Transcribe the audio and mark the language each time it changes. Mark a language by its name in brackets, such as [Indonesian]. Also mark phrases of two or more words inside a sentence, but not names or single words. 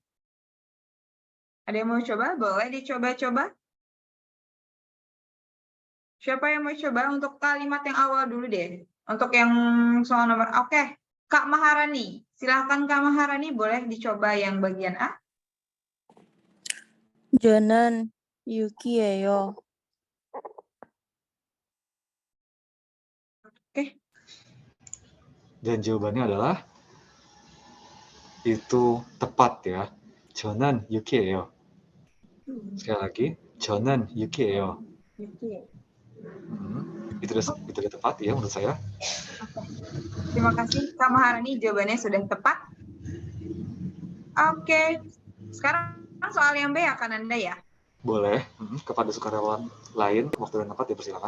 [Indonesian] Ada yang mau coba? Boleh dicoba-coba? Siapa yang mau coba untuk kalimat yang awal dulu deh? Untuk yang soal nomor... Oke, Kak Maharani. Silahkan Kak Maharani, boleh dicoba yang bagian A? [Korean] 저는 유키예요. [Indonesian] Oke. Dan jawabannya adalah itu tepat ya. [Korean] 저는 유키예요. [Indonesian] Sekali lagi, [Korean] 저는 유키예요. [Indonesian] Yuki. Itu udah tepat ya menurut saya. Terima kasih Kak Maharani, jawabannya sudah tepat. Oke, sekarang soal yang B akan Anda ya? Boleh, kepada sukarelawan lain, waktu dan tempat dipersilakan.